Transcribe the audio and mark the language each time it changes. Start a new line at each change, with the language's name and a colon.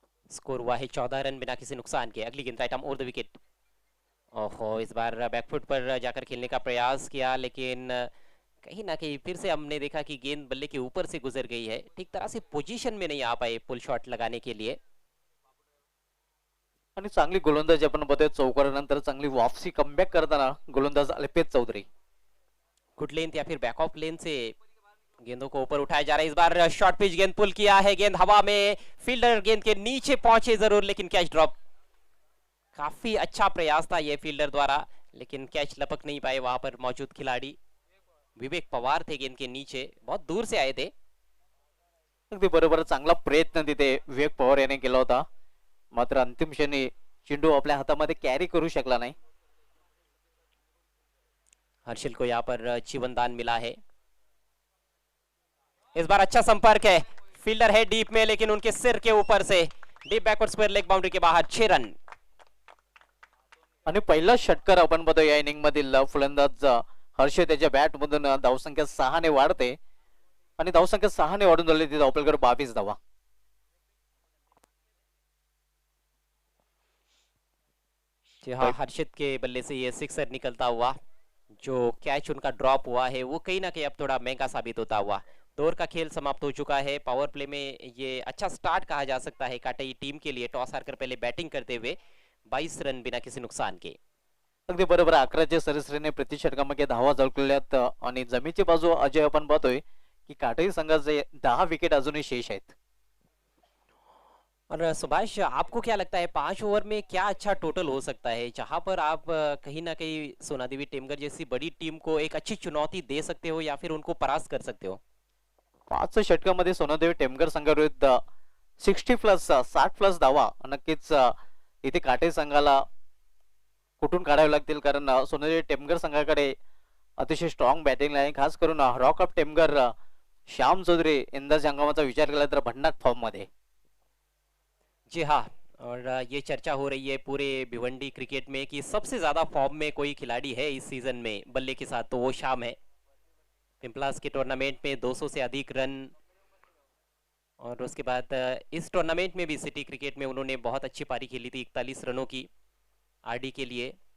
Hindi: Score हुआ है 14 run बिना किसी नुकसान के। अगली गेंद right arm over the wicket. ओहो, इस बार बैकफुट पर जाकर खेलने का प्रयास किया, लेकिन कहीं ना कहीं फिर से हमने देखा कि गेंद बल्ले के ऊपर से गुजर गई है। ठीक तरह से पोजीशन में नहीं आ पाए पुल शॉट लगाने के लिए।
Marathi: आणि चांगली गोलंदाजी आपण बघतोय. चौकारानंतर चांगली वापसी कमबॅक करताना गोलंदाज अल्पेश चौधरी.
Hindi: गुड लेंथ या फिर बैक ऑफ लेन से गेंदों को ऊपर उठाया जा रहा है। इस बार शॉर्ट पिच गेंद पुल किया है, गेंद हवा में, फील्डर गेंद के नीचे पहुंचे जरूर, लेकिन कैच ड्रॉप। काफी अच्छा प्रयास था ये फील्डर द्वारा, लेकिन कैच लपक नहीं पाए वहां पर मौजूद खिलाड़ी। विवेक पवार थे गेंद के नीचे, बहुत दूर से आए थे।
Marathi: अगदी बरोबर, चांगला प्रयत्न तिथे विवेक पवार याने केला होता, मात्र अंतिम क्षणी चेंडू आपल्या हातामध्ये कॅरी करू शकला नाही.
Hindi: हर्षल को यहाँ पर जीवन दान मिला है। इस बार अच्छा संपर्क है, फील्डर है डीप में, लेकिन उनके सिर के ऊपर से deep backward square leg boundary के बाहर 6 रन।
Marathi: आणि पहिला षटकार आपण बघतो या इनिंग मधील फलंदाज हर्ष त्याच्या बॅट मधून धावसंख्या 6 ने वाढते आणि धावसंख्या 6 ने वाढून झाली. ती धावफलकावर 22 धावा.
Hindi: हाँ, हर्षित के बल्ले से ये सिक्सर निकलता हुआ, जो कैच उनका ड्रॉप हुआ है वो कहीं ना कहीं अब थोड़ा महंगा साबित होता हुआ। 2 ओवर का खेल समाप्त हो चुका है। पावर प्ले में ये अच्छा स्टार्ट कहा जा सकता है काटई टीम के लिए। टॉस हारकर पहले बैटिंग करते हुए 22 रन बिना किसी नुकसान के। अगदी बरोबर, 11च्या सरासरीने प्रति षटकामध्ये धावा झळकलेल्यात आणि जमीची बाजू अजय आपण पाहतोय की काटई संघाचे 10 विकेट अजूनही शेष आहेत. और सुभाष, आपको क्या लगता है 5 ओवर में क्या अच्छा टोटल हो सकता है, जहां पर आप कहीं ना कहीं सोना देवी टेमगढ़ जैसी बड़ी टीम को एक अच्छी चुनौती दे सकते हो या फिर उनको परास्त कर सकते हो?
Marathi: 5 षटकामध्ये सोनादेवी टेमगढ़ संघाविरुद्ध 60+ धावा नक्कीच इथे काटे संघाला कुठून काढावे लागतील, कारण सोनादेवी टेमगढ़ संघाकडे अतिशय स्ट्रॉंग बॅटिंग आहे. खास करून रॉक ऑफ टेमगढ़ श्याम चौधरी यंदाच्या हंगामाचा विचार केला तर भन्नाट फॉर्म मध्ये.
Hindi: जी हाँ, और ये चर्चा हो रही है पूरे भिवंडी क्रिकेट में कि सबसे ज्यादा फॉर्म में कोई खिलाड़ी है इस सीजन में बल्ले के साथ, तो वो श्याम है। पिंपलास के टूर्नामेंट में 200 से अधिक रन, और उसके बाद इस टूर्नामेंट में भी सिटी क्रिकेट में उन्होंने बहुत अच्छी पारी खेली थी 41 रनों की आरडी के लिए।